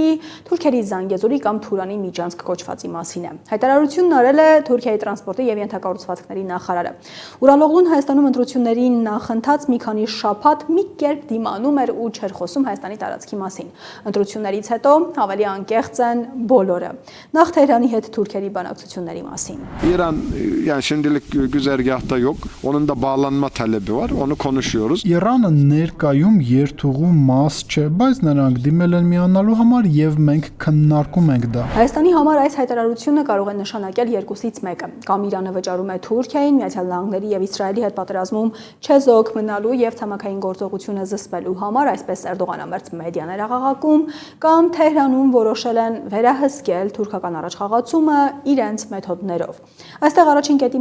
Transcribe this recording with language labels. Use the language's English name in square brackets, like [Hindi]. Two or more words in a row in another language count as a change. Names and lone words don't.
[Armenian] Թուրքերի Զանգեզուրի կամ Թուրանի միջանցք կոչվածի մասին է։ Հայտարարությունն արել է Թուրքիայի տրանսպորտի եւ ենթակառուցվածքների նախարարը։ Ուրալօղլուն Հայաստանում ընտրությունների նախընթաց մի քանի շաբաթ մի կերպ դիմանում էր ու չէր խոսում Հայաստանի տարածքի մասին։ Ընտրություններից հետո ավելի անկեղծ են բոլորը։ Նախ Թեհրանի հետ Թուրքերի բանակցությունների մասին։ [Turkish] İran yani şimdilik güzergahta yok. Onun da bağlanma talebi var. Onu konuşuyoruz. [Armenian] Իրանը ներկայում երթուղու մաս չէ, բայց նրանք դիմել են միանալու համար եւ մենք քննարկում ենք դա։ Հայաստանի համար այս հայտարարությունը կարող է նշանակել երկուսից մեկը։ Կամ Իրանը վճարում է Թուրքիային, Միացյալ Նահանգների եւ Իսրայելի հետ պատերազմում չեզոք մնալու եւ ցամաքային գործողությունը զսպելու համար, այսպես Էրդողանամերձ մեդիաներ աղաղակում, կամ Թեհրանում որոշել են վերահսկել թուրքական առաջխաղացումը իրենց մեթոդներով։ Այստեղ առաջին կետի մասին